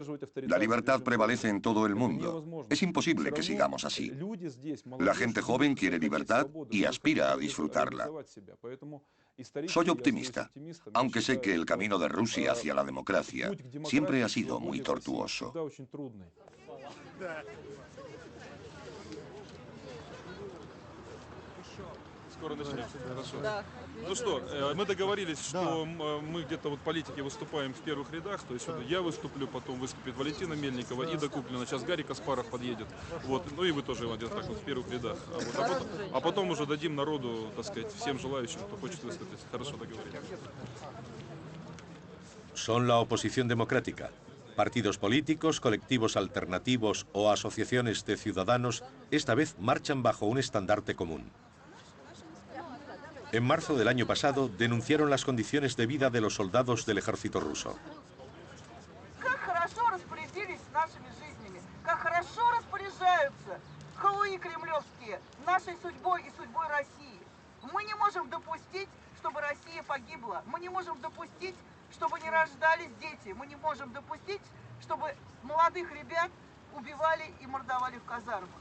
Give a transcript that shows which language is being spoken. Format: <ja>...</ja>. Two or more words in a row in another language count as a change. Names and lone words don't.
<es>La libertad prevalece en todo el mundo. Es imposible que sigamos así. La gente joven quiere libertad y aspira a disfrutarla. Soy optimista, aunque sé que el camino de Rusia hacia la democracia siempre ha sido muy tortuoso.</es> <ru>Скоро начнем. Хорошо. Да. Ну что, мы договорились, что мы где-то вот политики выступаем в первых рядах. То есть я выступлю, потом выступит Валентина Мельникова и Докуплина. Сейчас Гарри Каспаров подъедет. Вот. Ну и вы тоже, где-то так вот в первых рядах. А потом уже дадим народу, так сказать, всем желающим, кто хочет выступить. Хорошо, договорились.</ru> <es>Son la oposición democrática. Partidos políticos, colectivos alternativos o asociaciones de ciudadanos esta vez marchan bajo un estandarte común. En marzo del año pasado denunciaron las condiciones de vida de los soldados del ejército ruso.</es> <ru>Как хорошо распорядились нашими жизнями, как хорошо распоряжаются халуи кремлевские нашей судьбой и судьбой России. Мы не можем допустить, чтобы Россия погибла. Мы не можем допустить, чтобы не рождались дети. Мы не можем допустить, чтобы молодых ребят убивали и мордовали в казармах.</ru>